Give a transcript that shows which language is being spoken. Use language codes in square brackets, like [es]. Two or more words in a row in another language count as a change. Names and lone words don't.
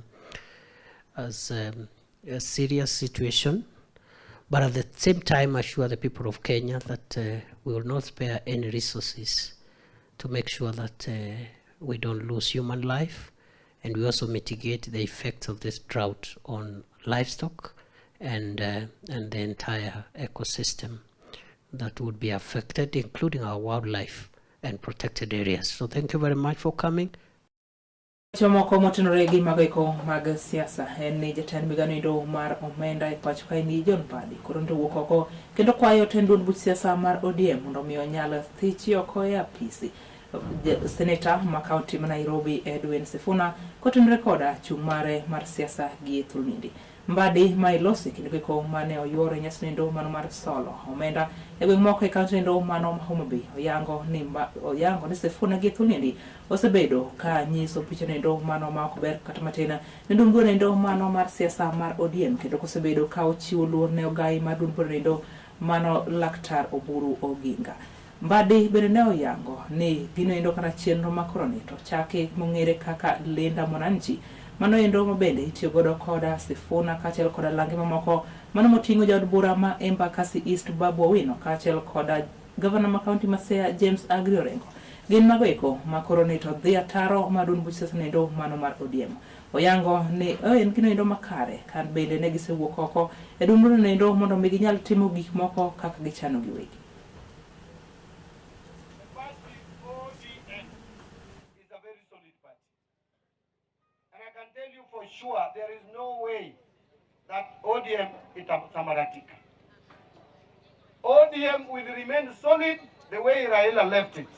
[en] a serious situation, but at the same time assure the people of Kenya that we will not spare any resources to make sure that we don't lose human life, and we also mitigate the effects of this drought on livestock and the entire ecosystem that would be affected, including our wildlife and protected areas. So thank you very much for coming. [luo] Chomoko motenore gi mageko mag siasa en ni jatend migano indo mar omenda e pacho kae ni John Padi koro ndo wuok oko kendo kwayo tend duond buch siasa mar ODM mondo mi onyal thichi oko e apisi. Senator ma kaunti ma Nairobi Edwin Sifuna kotenore koda chung' mare mar siasa gi Thulnindi. Mbadi ma ilosi kendo ko mane oyuoro nyasi ndo mano mar solo omenda e gweng' moko e kaunti ndo mano ma Homa Bay oyango ni Sifuna gi Thulnindi osebedo ka nyiso picha ndo mano ma ok ber kata matina ndo ngone ndo mano mar siasa mar ODM kendo kosebedo ka ochiwo luor ne ogai mar ndo mano Laktar Oburu Oginga. Mbadi bende ne oyango ni gino endo kana chenro makoroni to chake mong'ere kaka Linda Mwananchi mano endo mabende itiyo godo koda Sifuna kachel koda lange mamoko mano moting'o jaod bura ma Embakasi East Babu Owino kachel koda governor ma county ma Siaya James Agri Orengo. Gin mago eko makoroni to dhi ataro madun buch siasa endo mano mar ODM. Oyango ni en gino endo makare kan bende ne gisewuok oko e dumno endo mondo mi ginyal timo gik moko kaka gichano giwegi. [en] For sure, there is no way that ODM is Samaratic. ODM will remain solid the way Raila left it.